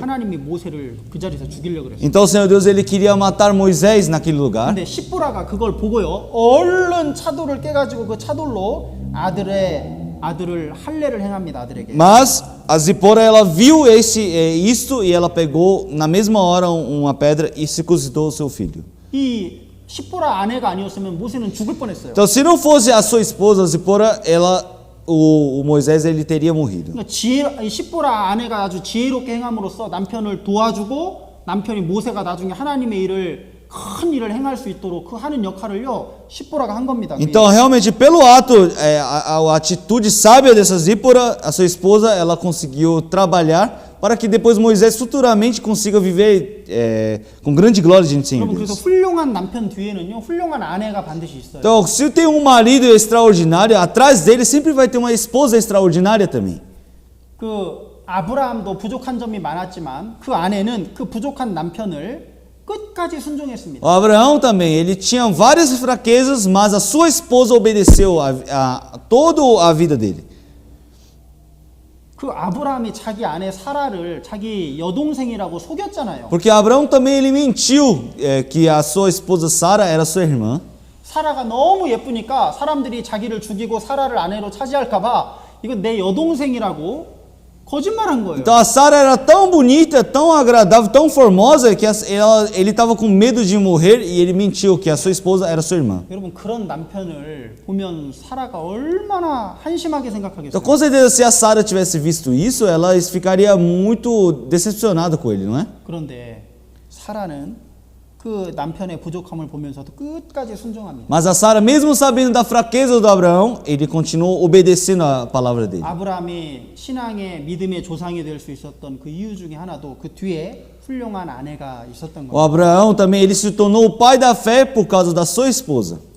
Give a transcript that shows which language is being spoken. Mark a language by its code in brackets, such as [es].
[ko] 하나님이 모세를 그 자리에서 죽이려고 그랬어요. [pt] Então o Senhor Deus ele queria matar Moisés naquele lugar. [ko] 근데 십보라가 그걸 보고요 얼른 차돌을 깨가지고 그 차돌로 아들을 할례를 행합니다. 아들에게. [pt] Mas a Zipora ela viu isto e ela pegou na mesma hora uma pedra e circuncidou o seu filho. [ko] 이 십보라 아내가 아니었으면 모세는 죽을 뻔했어요. [pt] Então se não fosse a sua esposa Zipora, o Moisés ele teria morrido. [ko] 그러니까 십보라 아내가 아주 지혜롭게 행함으로써 남편을 도와주고 남편이 모세가 나중에 하나님의 큰 일을 행할 수 있도록 그 하는 역할을요 십보라가 한 겁니다. [pt] Então realmente pelo ato, a atitude sábia dessa Zípora, a sua esposa, ela conseguiu trabalhar para que depois Moisés futuramente consiga viver com grande glória diante do Senhor [ko] 여러분 그래서 [pt] Deus. [ko] 훌륭한 남편 뒤에는요 훌륭한 아내가 반드시 있어요. [pt] Então, se tem um marido extraordinário, atrás dele sempre vai ter uma esposa extraordinária também. [ko] 그 아브라함도 부족한 점이 많았지만 그 아내는 그 부족한 남편을 끝까지 순종했습니다. [pt] O Abraão também, ele tinha várias fraquezas, mas a sua esposa obedeceu toda a vida dele. [ko] 그 아브라함이 자기 아내 사라를 자기 여동생이라고 속였잖아요. [pt] Porque Abraão também ele mentiu que a sua esposa Sara era sua irmã. [ko] 사라가 너무 예쁘니까 사람들이 자기를 죽이고 사라를 아내로 차지할까봐 이거 내 여동생이라고 거짓말한 거예요. [pt] Então a Sara era tão bonita, tão agradável, tão formosa que ele estava com medo de morrer e ele mentiu que a sua esposa era sua irmã. [ko] 여러분 그런 남편을 보면 사라가 얼마나 한심하게 [pt] Então [ko] 생각하겠어요. [pt] com certeza se a Sara tivesse visto isso, ela ficaria muito decepcionada com ele, não é? [ko] 그런데 사라는 그 남편의 부족함을 보면서도 끝까지 순종합니다. [pt] Mas a Sara, mesmo sabendo da fraqueza do Abraão, ele continuou obedecendo a palavra dele. [ko] 아브라함이 신앙의 믿음의 조상이 될 수 있었던 그 이유 중에 하나도 그 뒤에 훌륭한 아내가 있었던 겁니다. [pt] Abraão também ele se tornou o pai da fé por causa da sua esposa.